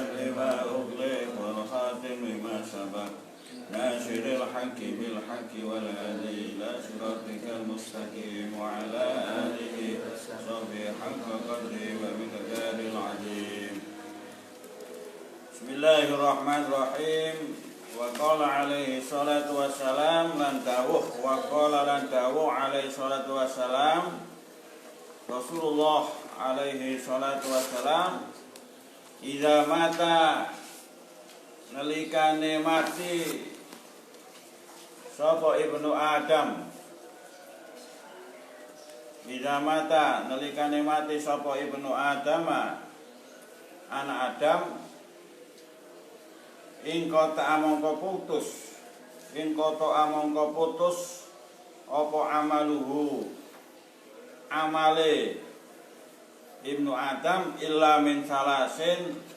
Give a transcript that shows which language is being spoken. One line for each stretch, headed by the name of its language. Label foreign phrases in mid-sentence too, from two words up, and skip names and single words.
Arabic: لما أغلق والخاتم لما سبق ناصر الحق بالحق والهادي إلى صراطك المستقيم وعلى آله وصحبه حق قدره ومقداره العظيم بسم الله الرحمن الرحيم وقال عليه الصلاة والسلام
Javanese: lan dawuh
Arabic: عليه الصلاة والسلام رسول الله عليه الصلاة والسلام إذا مات
Javanese: nalikane mati sapa
Arabic: ابن آدم إذا مات
Javanese: nalikane mati sapa
Arabic: ابن آدم
Javanese: anak Adam ing kota amangka putus apa amaluhu amale
Arabic: ابن آدم إلا من ثلاث